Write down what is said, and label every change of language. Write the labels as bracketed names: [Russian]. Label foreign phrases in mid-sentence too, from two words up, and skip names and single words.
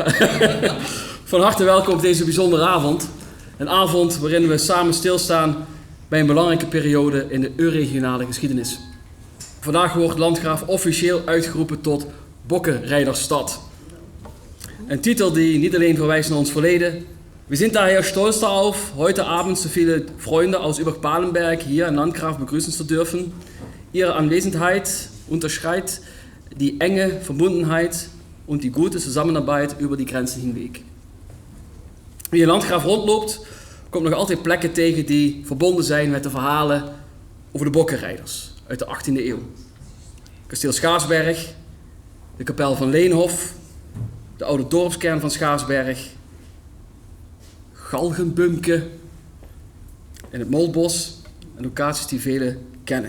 [Dutch] Van harte welkom op deze bijzondere avond. Een avond waarin we samen stilstaan bij een belangrijke periode in de euregionale geschiedenis. Vandaag wordt Landgraaf officieel uitgeroepen tot Bokkenrijdersstad. Een titel die niet alleen verwijst naar ons verleden. [German] We sind daher stolz darauf, heute Abend so viele Freunde aus Übach-Palenberg hier in Landgraf begrüßen zu dürfen. Ihre Anwesenheit unterstreicht die enge Verbundenheit und die gute Zusammenarbeit über die Grenzen hinweg. [Dutch] Wie in Landgraaf rondloopt, komt nog altijd plekken tegen die verbonden zijn met de verhalen over de bokkenrijders uit de 18e eeuw. Kasteel Schaarsberg, de kapel van Leenhof, de oude dorpskern van Schaarsberg, Galgenbumke en het Molbos, en locaties die velen kennen.